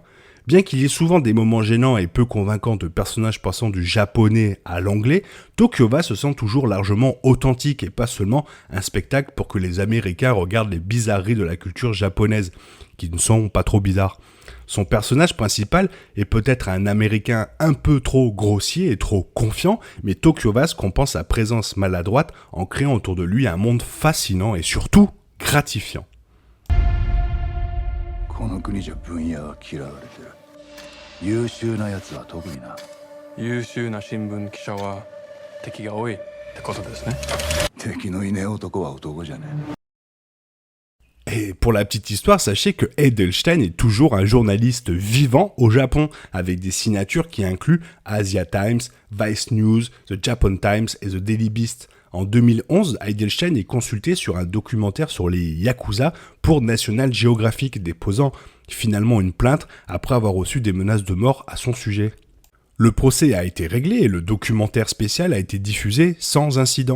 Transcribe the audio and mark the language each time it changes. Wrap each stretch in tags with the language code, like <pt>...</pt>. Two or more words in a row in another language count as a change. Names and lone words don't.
<fr>Bien qu'il y ait souvent des moments gênants et peu convaincants de personnages passant du japonais à l'anglais, Tokyo Vice se sent toujours largement authentique et pas seulement un spectacle pour que les Américains regardent les bizarreries de la culture japonaise, qui ne sont pas trop bizarres. Son personnage principal est peut-être un Américain un peu trop grossier et trop confiant, mais Tokyo Vice compense sa présence maladroite en créant autour de lui un monde fascinant et surtout gratifiant.</fr> <ja>優秀なやつは特にな。優秀な新聞記者は敵が多いってことですね。敵のいねえ男は男じゃねえ。</ja> <fr>Et pour la petite histoire, sachez que Edelstein est toujours un journaliste vivant au Japon, avec des signatures qui incluent Asia Times, Vice News, The Japan Times et The Daily Beast. En 2011, Edelstein est consulté sur un documentaire sur les Yakuza pour National Geographic, déposant finalement une plainte après avoir reçu des menaces de mort à son sujet. Le procès a été réglé et le documentaire spécial a été diffusé sans incident.</fr>